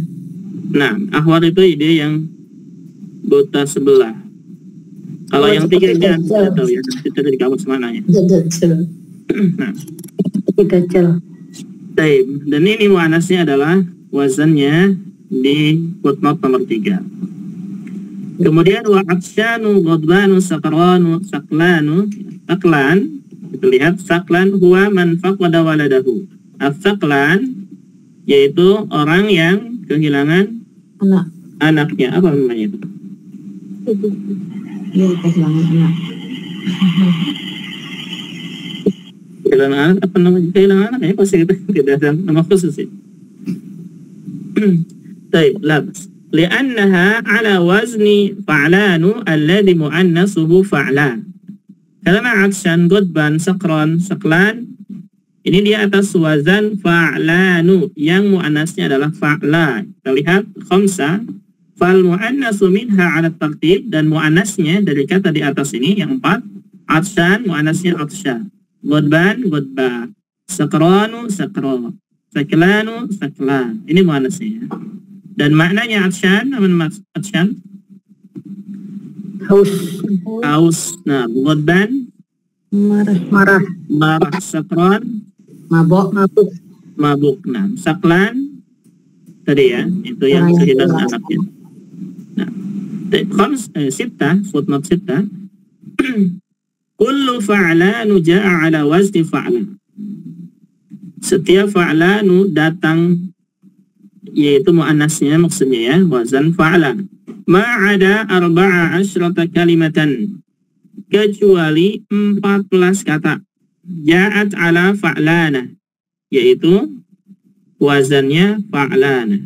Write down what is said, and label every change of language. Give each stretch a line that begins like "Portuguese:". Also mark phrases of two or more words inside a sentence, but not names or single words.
Indonesian: Nah, ahwar itu ide yang buta sebelah. Kalau Oh, yang seperti tiganya Dajjal. tidak tahu ya, itu dari kamus mananya. Dajjal. Nah, Dajjal. baik. Dan ini muannasnya adalah wazannya di footnote nomor 3.
Arabic: Kemudian وعطشان غضبان سكران ثكلان ثكلان,
Indonesian: kita lihat
Arabic: ثكلان هو من فقد ولده.
Indonesian: As-saklan yaitu orang yang kehilangan anaknya. Apa namanya itu? Iya, kehilangan anak. Kehilangan anak, apa namanya? Kehilangan anak ya, pasti kita tidak ada nama khusus ya. Baik,
Arabic: لا بأس لأنها على وزن فعلان الذي مؤنثه فعلى.
Indonesian: Karena
Arabic: عطشان غضبان سكران ثكلان,
Indonesian: ini dia atas wazan fa'lanu, yang mu'annasnya adalah fa'lan. Kita lihat,
Arabic: خمسة فالمؤنث منها على الترتيب,
Indonesian: dan mu'annasnya dari kata di atas ini, yang 4, aksan, mu'annasnya aksan.
Arabic: غضبان غضبى سكران سكرى. ثكلان ثكلى.
Indonesian: Ini mu'annasnya. Dan maknanya atsyan, apa maksud atsyan? Haus. Nah, godban, Marah. marah. Sakran, Mabok. mabuk. Nah, saklan tadi ya, itu yang kehilangan anaknya. Nah, sita, footnote sita.
Arabic: كل فعلان جاء على وزن فعلى.
Indonesian: Setiap fa'lanu datang, yaitu mu'annasnya maksudnya ya, wazan fa'lan.
Arabic: ما عدا أربعة عشر كلمة,
Indonesian: kecuali 14 kata.
Arabic: Ja'at ala fa'lana, yaitu wazannya fa'lana.